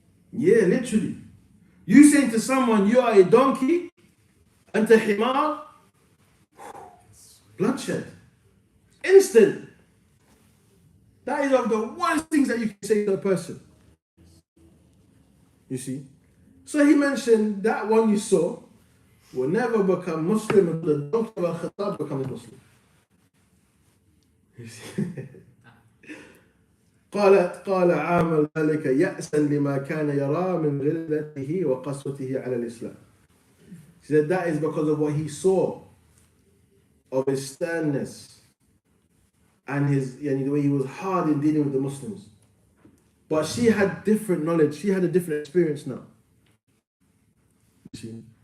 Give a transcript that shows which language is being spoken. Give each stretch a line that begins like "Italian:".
English: Yeah, literally. You saying to someone you are a donkey, and to himar, bloodshed. Instant. That is of the worst things that you can say to a person. You see? So he mentioned that one you saw will never become Muslim until the donkey of Al-Khattab becomes Muslim. You see?
Arabic: قال عامل ذلك يأسا لما كان يرى من غلته وقسوته على الإسلام.
English: He said that is because of what he saw of his sternness and the way he was hard in dealing with the Muslims. But she had different knowledge. She had a different experience now. You see?